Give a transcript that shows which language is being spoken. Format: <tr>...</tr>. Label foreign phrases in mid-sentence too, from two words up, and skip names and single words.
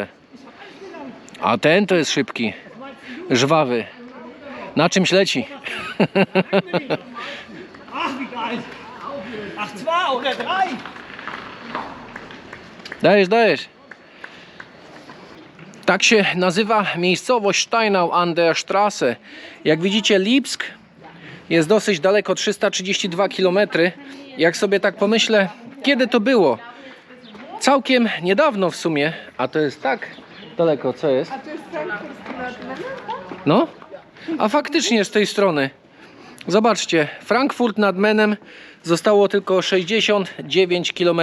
<pl>A ten to jest szybki, żwawy. Na czymś leci.</pl> <de>Ach, 2 oder 3.</de> <pl>Dajesz, dajesz. Tak się nazywa miejscowość Steinau an der Straße. Jak widzicie, Lipsk jest dosyć daleko, 332 km. Jak sobie tak pomyślę, kiedy to było? Całkiem niedawno w sumie, a to jest tak daleko, co jest? A to jest Frankfurt nad Menem? No, a faktycznie z tej strony. Zobaczcie, Frankfurt nad Menem zostało tylko 69 km.</pl>